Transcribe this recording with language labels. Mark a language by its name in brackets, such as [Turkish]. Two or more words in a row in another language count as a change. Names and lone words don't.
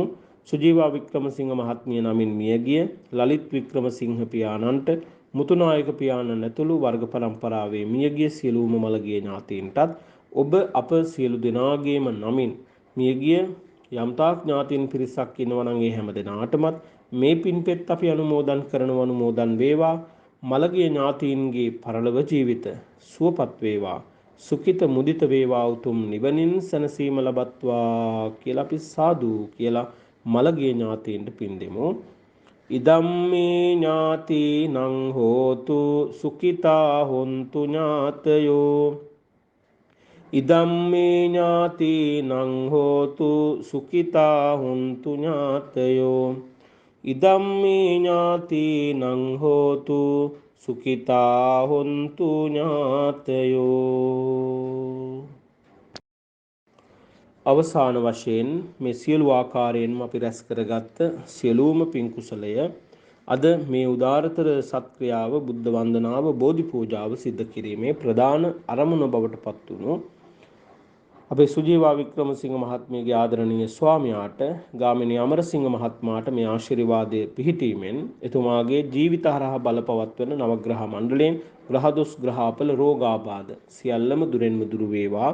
[Sinhala] සුජීවා වික්‍රමසිංහ මහත්මිය නමින් මියගිය ලලිත් වික්‍රමසිංහ පියාණන්ට, මුතුනායක පියාණන් ඇතුළු වර්ග පරම්පරාවේ මියගිය සියලුම මළගේ ඥාතීන්ටත් ඔබ අප සියලු දෙනාගේම නමින් මියගිය යම්තාක් ඥාතීන් පිරිසක් ඉන්නවා නම් ඒ හැම දෙනාටමත් මේ පින්පෙත් අපි අනුමෝදන් වේවා. මළගිය ඥාතීන්ගේ පරලොව ජීවිත සුවපත් වේවා, [Pali] සුඛිත මුදිත [Sinhala] වේවා, උතුම් නිවනින් සැනසීම ලබත්වා කියලා අපි සාදු කියලා මළගිය ඥාතීන්ට පින් දෙමු. [Pali] ඉදම්මේ ඥාතිනං හෝතු සුඛිතා හොන්තු ඥාතයෝ. ඉදම්මේ ඥාතිනං හෝතු සුඛිතා හොන්තු ඥාතයෝ. ඉදම්මේ ඥාතිනං හෝතු සුඛිතා හොන්තු ඥාතයෝ. [Sinhala] අවසාන වශයෙන් මේ සියලු ආකාරයෙන්ම අපි රැස් කරගත්ත සියලුම පින් කුසලය අද මේ උදාරතර සත්ක්‍රියාව, බුද්ධ වන්දනාව, බෝධි පූජාව සිද්ධ කිරීමේ ප්‍රධාන අරමුණ බවට පත් වුණු අපේ සුජීවා වික්‍රමසිංහ මහත්මියගේ ආදරණීය ස්වාමියාට, ගාමිණී අමරසිංහ මහත්මයාට මේ ආශිර්වාදයේ පිහිටීමෙන් එතුමාගේ ජීවිත හරහා බලපවත්වන නවග්‍රහ මණ්ඩලයෙන් ග්‍රහදොස් ග්‍රහාපල රෝගාබාධ සියල්ලම දුරෙන්ම දුරු වේවා.